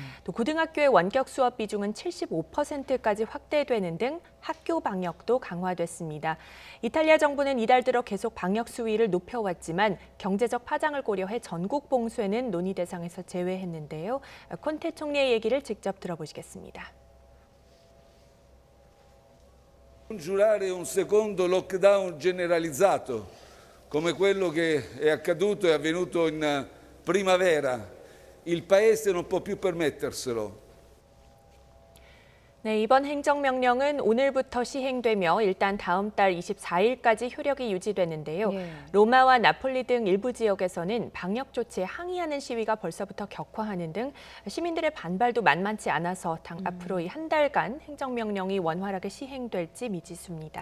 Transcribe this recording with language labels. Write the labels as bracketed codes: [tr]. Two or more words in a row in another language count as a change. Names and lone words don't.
[ko] 또 고등학교의 원격 수업 비중은 75%까지 확대되는 등 학교 방역도 강화됐습니다. 이탈리아 정부는 이달 들어 계속 방역 수위를 높여왔지만 경제적 파장을 고려해 전국 봉쇄는 논의 대상에서 제외했는데요. 콘테 총리의 얘기를 직접 들어보시겠습니다. [it] Giurare un secondo lockdown generalizzato, come quello che è accaduto e avvenuto in primavera, il Paese non può più permetterselo. [ko] 네, 이번 행정명령은 오늘부터 시행되며 일단 다음 달 24일까지 효력이 유지되는데요. 예. 로마와 나폴리 등 일부 지역에서는 방역 조치에 항의하는 시위가 벌써부터 격화하는 등 시민들의 반발도 만만치 않아서 앞으로 이 한 달간 행정명령이 원활하게 시행될지 미지수입니다.